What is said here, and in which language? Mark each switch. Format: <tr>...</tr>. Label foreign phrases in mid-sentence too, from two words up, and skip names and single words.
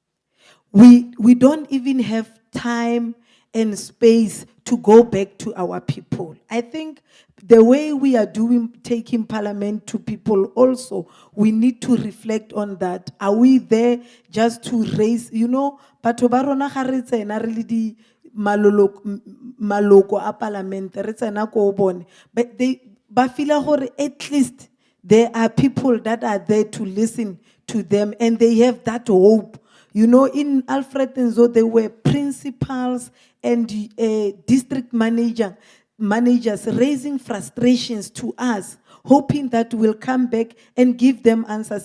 <en>We don't even have time and space to go back to our people. I think the way we are taking Parliament to people also, we need to reflect on that. Are we there just to raise,</en> <tn>batho ba rona ga re tsena re le di maloko a Parliament, re tsena ko bone,</tn> <en>but</en> <tn>ba feel gore</tn> <en>at least there are people that are there to listen to them and they have that hope. In Alfred Nzo, there were principals and district managers raising frustrations to us, hoping that we'll come back and give them answers.</en>